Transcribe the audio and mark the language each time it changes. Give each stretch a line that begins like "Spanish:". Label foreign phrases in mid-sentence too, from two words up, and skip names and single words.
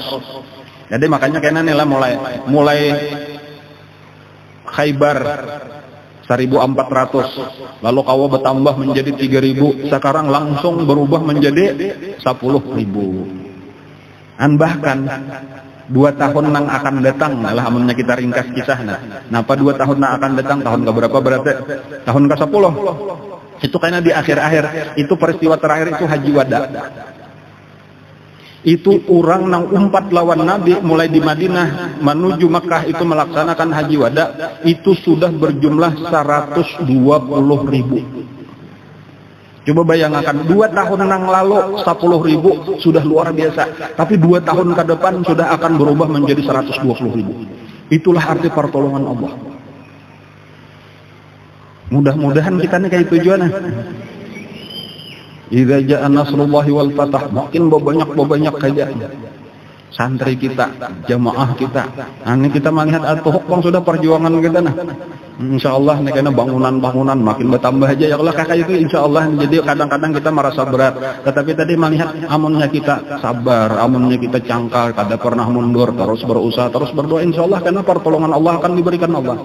Banjar: Jadi makanya kayaknya inilah mulai Khaybar 1.400, lalu kawa bertambah menjadi 3.000, sekarang langsung berubah menjadi 10.000.
Indonesian: Bahkan 2 tahun yang akan datang, lah amunnya kita ringkas kisahnya.
Banjar: Napa 2 tahun yang akan datang, tahun ke berapa berarti?
Indonesian: Tahun ke-10. Itu karena di akhir-akhir, itu peristiwa terakhir itu Haji Wada.
Banjar: Itu orang nang umpat lawan Nabi mulai di Madinah menuju Mekah itu melaksanakan Haji Wada,
Indonesian: itu sudah berjumlah 120.000. Coba bayangkan 2 tahun yang lalu 10.000 sudah luar biasa, tapi 2 tahun ke depan sudah akan berubah menjadi 120.000. Itulah arti pertolongan Allah. Mudah-mudahan kita nih kayak tujuannya.
Arabic: Idza jaa nasrullahi wal fath,
Indonesian: makin banyak saja santri kita, jamaah kita. Nah, ini kita melihat atau hukum sudah perjuangan kita nah. Insyaallah nih karena bangunan makin bertambah aja
Arabic: ya Allah
Indonesian: kakak itu insyaallah.
Banjar: Jadi kadang-kadang kita merasa berat, tetapi tadi melihat amunnya kita sabar, amunnya kita cangkal, kada pernah mundur, terus berusaha, terus berdoa, insyaallah karena pertolongan Allah akan diberikan Allah.